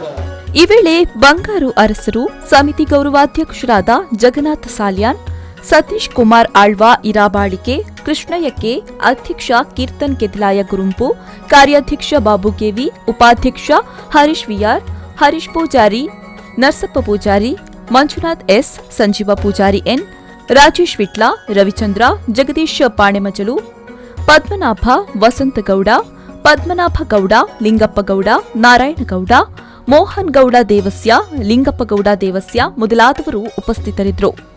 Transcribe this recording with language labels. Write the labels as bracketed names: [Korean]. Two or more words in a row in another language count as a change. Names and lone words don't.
[Kannada] ಈ ವೇಳೆ ಬಂಗಾರು ಅರಸರು ಸಮಿತಿ ಗೌರವಾಧ್ಯಕ್ಷರಾದ ಜಗನ್ನಾಥ ಸಾಲ್ಯಾನ್, ಸತೀಶ್ ಕುಮಾರ್ ಆಳ್ವ ಇರಾಬಾಳಿಕೆ, ಕೃಷ್ಣಯ್ಯ ಕೆ, ಅಧ್ಯಕ್ಷ ಕೀರ್ತನ್ ಕೆದ್ಲಾಯ ಗುರುಂಪು, ಕಾರ್ಯಾಧ್ಯಕ್ಷ ಬಾಬು ಕೆವಿ, ಉಪಾಧ್ಯಕ್ಷ ಹರೀಶ್ ವಿಆರ್, ಹರೀಶ್ ಪೂಜಾರಿ, ನರಸಪ್ಪ ಪೂಜಾರಿ, ಮಂಜುನಾಥ್ ಎಸ್, ಸಂಜೀವ ಪೂಜಾರಿ ಎನ್, ರಾಜೇಶ್ ವಿಟ್ಲ, ರವಿಚಂದ್ರ, ಜಗದೀಶ್ ಪಾಣೆಮಜಲು, ಪದ್ಮನಾಭ, ವಸಂತಗೌಡ, ಪದ್ಮನಾಭಗೌಡ, ಲಿಂಗಪ್ಪಗೌಡ, ನಾರಾಯಣಗೌಡ, ಮೋಹನ್ ಗೌಡ ದೇವಸ್ಯ, ಲಿಂಗಪ್ಪಗೌಡ ದೇವಸ್ಯ ಮೊದಲಾದವರು ಉಪಸ್ಥಿತರಿದ್ದರು.